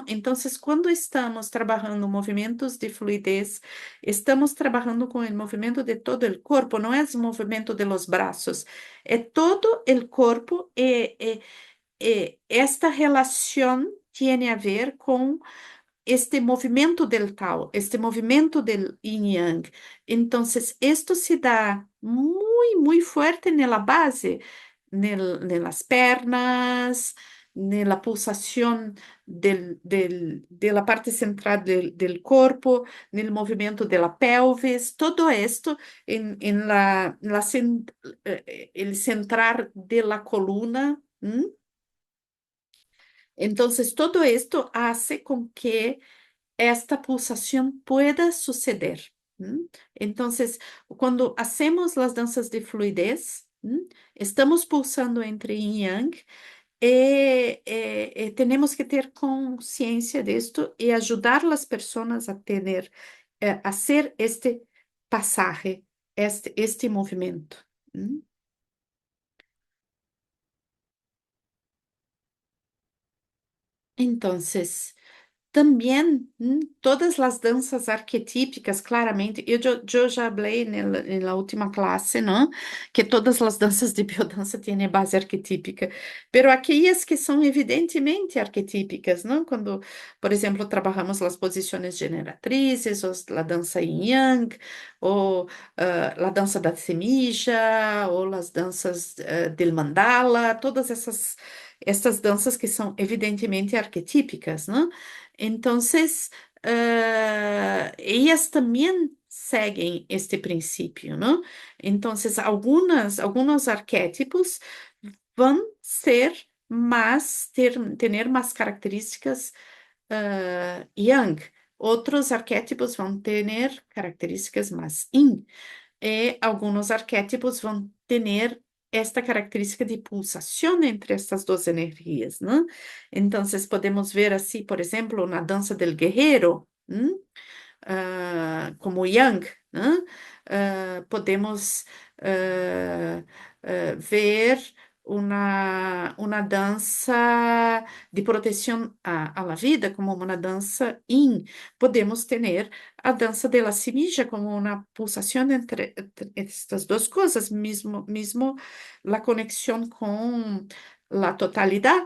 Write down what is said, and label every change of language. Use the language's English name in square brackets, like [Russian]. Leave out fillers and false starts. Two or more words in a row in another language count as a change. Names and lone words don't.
[Portuguese] Então, quando estamos trabalhando movimentos de fluidez, estamos trabalhando com o movimento de todo o corpo, não é o movimento de los braços, é todo o corpo esta relação tem a ver com este movimento del Tao, este movimento del Yin Yang. Então, isto se dá muito, muito forte na base, nas pernas, na pulsação [Spanish] de la parte central del [Portuguese] corpo, no movimento [Spanish] de la pelvis, todo esto en el centrar de la [Portuguese] coluna. [Spanish] Entonces, todo esto hace con que esta pulsación pueda suceder. Entonces, cuando hacemos las danzas de fluidez, estamos pulsando entre yin y yang tenemos que [Portuguese] ter consciência disto e ajudar as pessoas a ter, [Spanish] a hacer este pasaje, este movimento. Entonces, también, [Portuguese] todas as danças arquetípicas, claramente, eu já falei na última classe, não? Que todas as danças de biodança têm base arquetípica, pero aquelas que são evidentemente arquetípicas, não? Quando, por exemplo, trabalhamos as posições generatrizes, ou a dança yin yang, ou a dança da semilla, ou as danças del mandala, todas essas danças que são evidentemente arquetípicas, não? [Spanish] Entonces, ellas también [Portuguese] seguem este princípio, não? [Spanish] Entonces, algunos [Portuguese] arquétipos vão ser ter mais características yang, outros arquétipos vão ter características mais yin, e alguns arquétipos vão ter esta característica de pulsação entre estas duas energias, né? Então, podemos ver assim, por exemplo, na dança del guerreiro, como Yang, né? [Spanish] Podemos ver una danza de protección a la vida, como una danza yin. Podemos tener a danza de la semilla como una pulsación entre estas dos cosas, mismo la conexión con la totalidad.